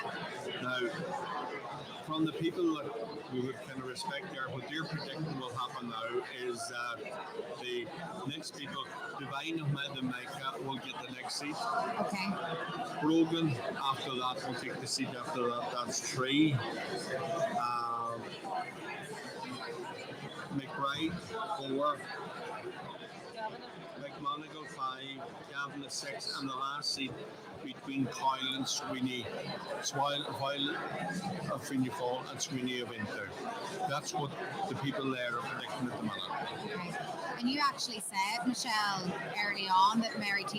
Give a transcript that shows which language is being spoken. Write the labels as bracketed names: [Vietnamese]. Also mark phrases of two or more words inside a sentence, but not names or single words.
[English] Now, from the people that we would kind of respect there, what they're predicting will happen now is that the next people, Divine Ahmed and Micah, will get the next seat. Okay. Brogan, after that, will take the seat after that. That's 3. McBride, 4. McMonigal, 5. Gavin, 6. And the last seat between Coyle and Sweeney, while of Fianna Fáil and Sweeney of Inter. That's what the people there are predicting at the minute. Okay. And you actually said, Michelle, early on that Mary T.